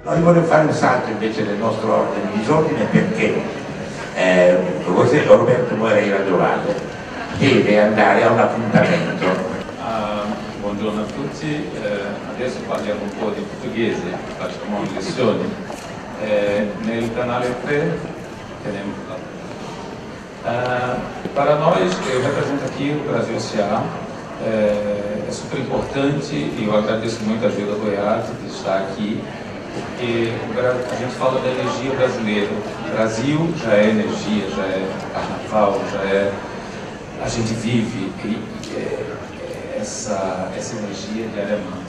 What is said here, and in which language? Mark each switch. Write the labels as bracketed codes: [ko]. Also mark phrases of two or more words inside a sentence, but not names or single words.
[it] voglio fare un salto invece nel nostro ordine di disordine perché Roberto Moreira Giovanni deve andare a un appuntamento. Buongiorno a tutti, adesso parliamo un po' di portoghese, facciamo lezioni. Nel canale [pt] 3 temos para nós, eu represento aqui o Brasil S.A., é super importante e eu agradeço muito a ajuda do EAD de estar aqui, porque a gente fala da energia brasileira. O Brasil já é energia, já é carnaval, a gente vive essa energia diariamente.